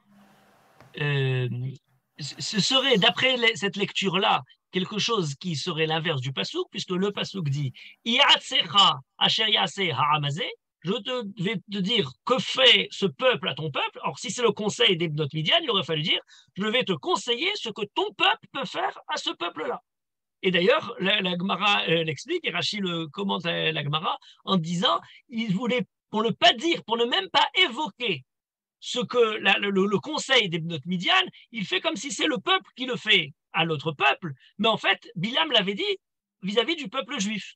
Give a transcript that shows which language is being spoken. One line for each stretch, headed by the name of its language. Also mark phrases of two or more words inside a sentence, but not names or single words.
French: Ce serait, d'après cette lecture-là, quelque chose qui serait l'inverse du pasouk, puisque le pasouk dit
Hebrew: איעצך אשר יעשה העם הזה,
French: je vais te dire que fait ce peuple à ton peuple. Or, si c'est le conseil des Bnot Midian, il aurait fallu dire je vais te conseiller ce que ton peuple peut faire à ce peuple-là. Et d'ailleurs, la Gemara l'explique, et Rashi le commente la Gemara en disant il voulait, pour ne pas dire, pour ne même pas évoquer ce que le conseil des Bnot Midian, il fait comme si c'est le peuple qui le fait à l'autre peuple, mais en fait, Bilam l'avait dit vis-à-vis du peuple juif.